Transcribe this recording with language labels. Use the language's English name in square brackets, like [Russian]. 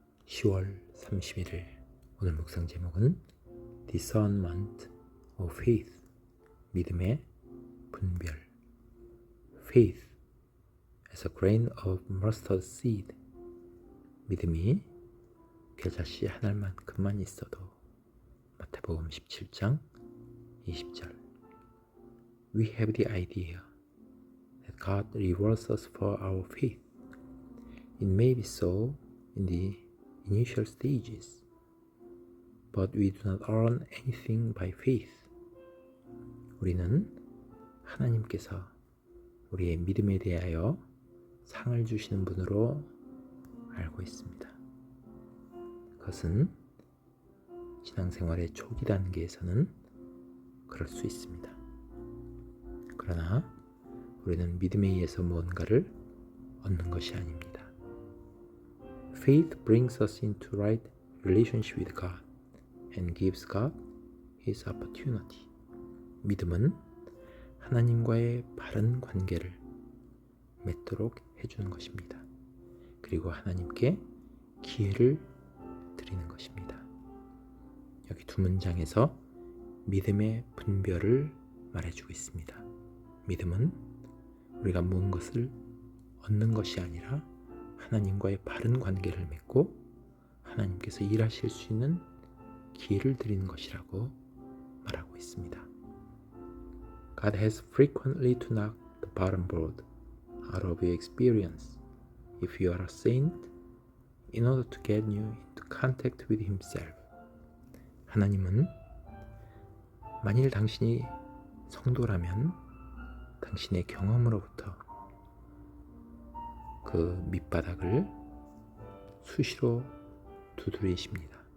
[Korean] 10월 31일 오늘 묵상 제목은 [English] Discernment of Faith, [Korean] 믿음의 분별. [English] Faith as a grain of mustard seed, [Korean] 믿음이 겨자씨 한 알만큼만 있어도. 마태복음 17장 20절. [English] We have the idea that God rewards us for our faith. It may be so in the initial stages, but we do not earn anything by faith. [Korean] 우리는 하나님께서 우리의 믿음에 대하여 상을 주시는 분으로 알고 있습니다. 그것은 신앙생활의 초기 단계에서는 그럴 수 있습니다. 그러나 우리는 믿음에 의해서 무언가를 얻는 것이 아닙니다. [English] Faith brings us into right relationship with God and gives God His opportunity. [Korean] 믿음은 하나님과의 바른 관계를 맺도록 해주는 것입니다. 그리고 하나님께 기회를 드리는 것입니다. 여기 두 문장에서 믿음의 분별을 말해주고 있습니다. 믿음은 우리가 무엇을 얻는 것이 아니라 하나님과의 바른 관계를 맺고 하나님께서 일하실 수 있는 기회를 드리는 것이라고 말하고 있습니다. [English] God has frequently to knock the bottom board out of your experience if you are a saint in order to get you into contact with Himself. [Korean] 하나님은 만일 당신이 성도라면 당신의 경험으로부터 그 밑바닥을 수시로 두드리십니다.